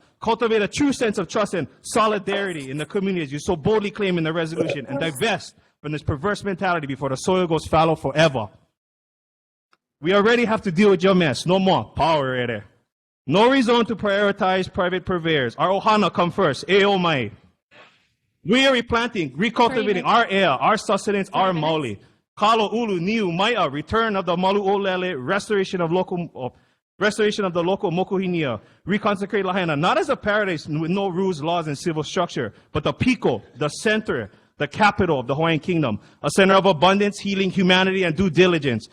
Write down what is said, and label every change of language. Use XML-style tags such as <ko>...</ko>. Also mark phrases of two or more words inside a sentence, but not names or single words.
<en>Cultivate a true sense of trust and solidarity in the communities you so boldly claim in the resolution and divest from this perverse mentality before the soil goes fallow forever. We already have to deal with your mess. No more. Power right there. No reason to prioritize private purveyors. Our ohana come first.</en> <haw>Eo mai.</haw> <en>We are replanting, recultivating our air, our sustenance, our mauli.</en> <haw>Kalo ulu niu maya,</haw> <en>return of the malu olele, restoration of the local mokuhinia, reconsecrate Lahaina, not as a paradise with no rules, laws, and civil structure, but the pico, the center, the capital of the Hawaiian kingdom, a center of abundance, healing, humanity, and due diligence.</en>